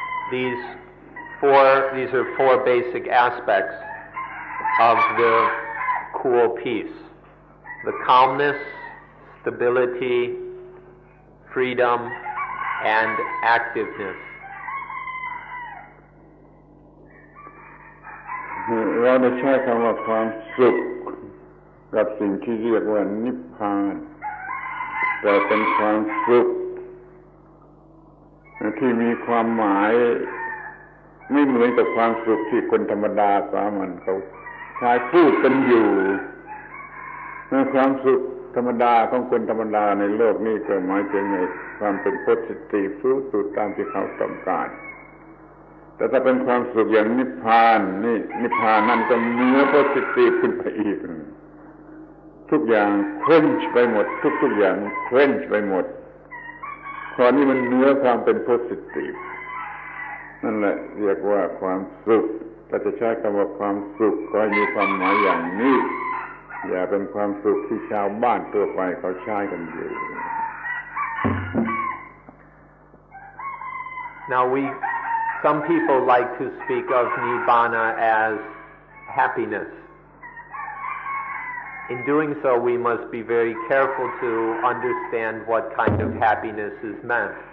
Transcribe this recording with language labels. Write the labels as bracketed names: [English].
[English] These are 4 basic aspects of the cool peace: the calmness, stability, freedom, and activeness. [Thai] เราได้ใช้คำว่าความสุขกับสิ่งที่เรียกว่านิพพานแต่เป็นความสุขที่มีความหมายไม่เหมือนกับความสุขที่คนธรรมดาสามัญเขาใช้พูดกันอยู่ ความสุขธรรมดาของคนธรรมดาในโลกนี้ก็หมายถึงความเป็น positive สุดตามที่เขาต้องการแต่ถ้าเป็นความสุขอย่างนิพพานนี่นิพพานนั่นก็เหนือ positive ขึ้นไปอีก ทุกอย่างเคว้นไปหมดทุกอย่างเคว้นไปหมดข้อนี้มันเหนือความเป็น positive นั่นแหละเรียกว่าความสุขถ้าจะใช้คำว่าความสุขก็มีความหมายอย่างนี้อย่าเป็นความสุขที่ชาวบ้านทั่วไปเขาใช้กันอยู่ [English] Now some people like to speak of Nibbana as happiness. In doing so, we must be very careful to understand what kind of happiness is meant.